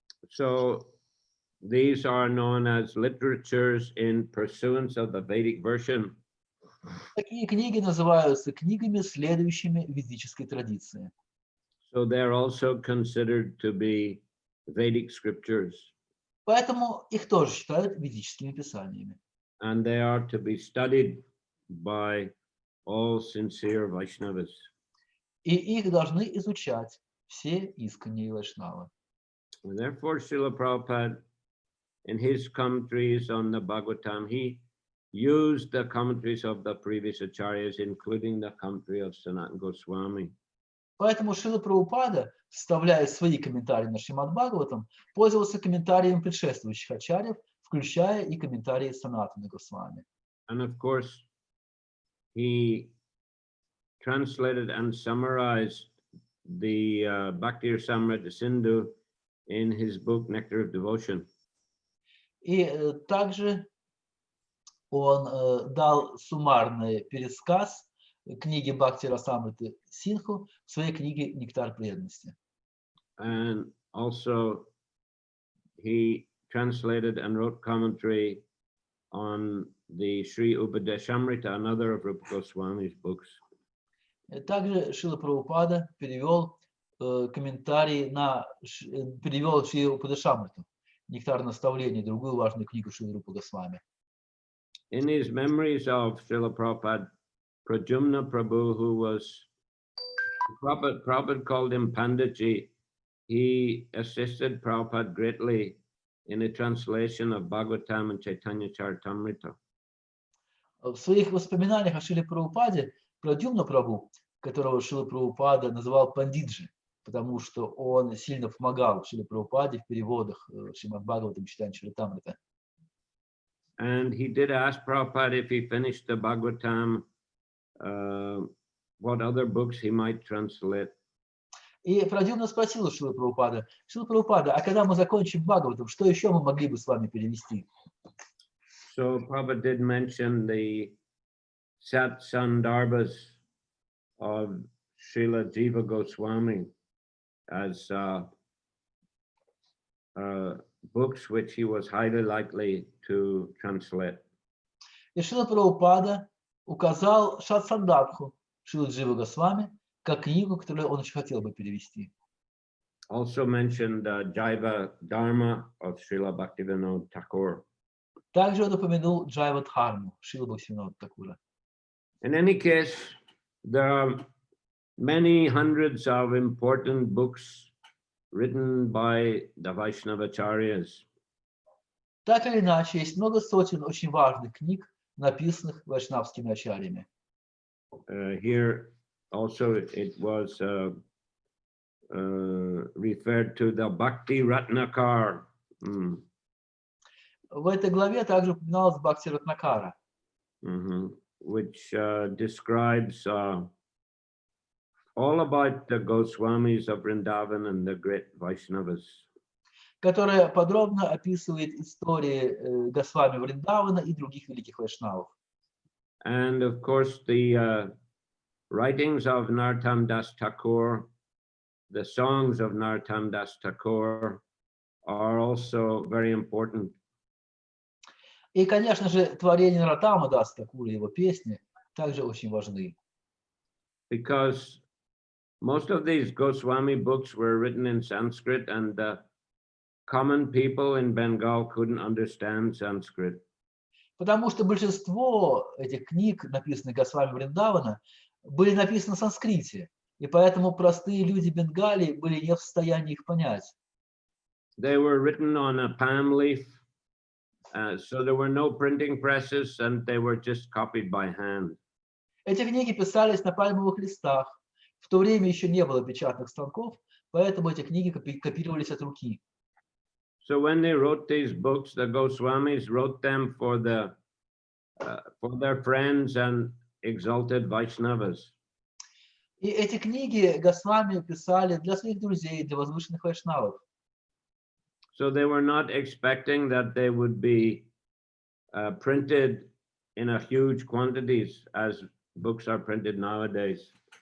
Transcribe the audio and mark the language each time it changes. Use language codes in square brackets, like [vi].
[en] So these are known as literatures in pursuance of the Vedic version. [ru] Такие книги называются книгами, следующими ведической традиции. [en] So they're also considered to be Vedic scriptures. [ru] Поэтому их тоже считают ведическими писаниями. [en] And they are to be studied by all sincere Vaishnavas. [ru] И их должны изучать все искренние вайшнавы. [en] And therefore, Srila Prabhupada, in his commentaries on the Bhagavatam, he used the commentaries of the previous acharyas, including the commentary of Sanatana Goswami. [ru] Поэтому Шрила Прабхупада, вставляя свои комментарии на Шримад Бхагаватам, пользовался комментариями предшествующих ачарьев, включая и комментарии Санатаны Госвами. [en] And of course, he translated and summarized the Bhakti Rasamrita Sindhu in his book Nectar of Devotion. [ru] И также он дал суммарный пересказ книге Бхакти Расамриты Синху в своей книге «Нектар преданности». [en] And also he translated and wrote commentary on the Sri Upadeshamrita, another of Rupa Goswami's books. [ru] Также Шрила Прабхупада перевел комментарий перевел Шри Упадешамриту, «Нектар наставлений», другую важную книгу Шрила Рупы Госвами. [en] In his memories of Srila Prabhupada, Pradyumna Prabhu, who was Prabhupada called him Panditji, he assisted Prabhupada greatly in the translation of Bhagavatam and Чайтанья Чаритамрите. [ru] В своих воспоминаниях о Шриле Прабхупаде Прадьюмна Прабху, которого Шрила Прабхупада называл Пандиджи, потому что он сильно помогал Шриле Прабхупаде в переводах Шримад Бхагаватам, Чайтанья Чаритамрита. [en] And he did ask Prabhupada if he finished the Bhagavatam, what other books he might translate. [ru] И Прадьюмна спросил у Шрилы Прабхупада: Шрила Прабхупада, а когда мы закончим Бхагаватам, что еще мы могли бы с вами перевести? [en] So Prabhupada did mention the Sat Sandarbhas of Srila Jiva Goswami as books which he was highly likely to translate. [ru] И Шрила Прабхупада указал Шат-Сандабху Шрила Джива Госвами как книгу, которую он очень хотел бы перевести. [en] Also mentioned Jaiva Dharma of Srila Bhaktivinoda Thakur. [ru] Также он упомянул Джайва Дхарму Шрила Бхактивинода Такура. [en] In any case, there are many hundreds of important books written by the Vaishnavacharyas. [ru] Так или иначе, есть много сотен очень важных книг, написанных вайшнавскими ачарьями. [en] Here also it was referred to the Bhakti Ratnakar. [ru] В этой главе также упоминалась Бхакти Ратнакара, [en] which describes all about the Goswamis of Vrindavan and the great Vaishnavas. [ru] которая подробно описывает истории Госвами Вриндавана и других великих вайшнавов. [en] And of course, the writings of Narottam Das Thakur, the songs of Narottam Das Thakur are also very important. [ru] И, конечно же, творения Наротама Даса Такура, его песни, также очень важны. [en] Because most of these Goswami books were written in Sanskrit, and the common people in Bengal couldn't understand Sanskrit. [ru] Потому что большинство этих книг, написанных Госвами Вриндавана, были написаны на санскрите, и поэтому простые люди Бенгалии были не в состоянии их понять. [en] They were written on a palm leaf, so there were no printing presses, and they were just copied by hand. [ru] Эти книги писались на пальмовых листах. В то время еще не было печатных станков, поэтому эти книги копировались от руки. [en] So when they wrote these books, the Goswamis wrote them for their friends and exalted Vaishnavas. [ru] И эти книги Госвами писали для своих друзей, для возвышенных вайшнавов. [en] So they were not expecting that they would be printed in a huge quantities as books are printed nowadays.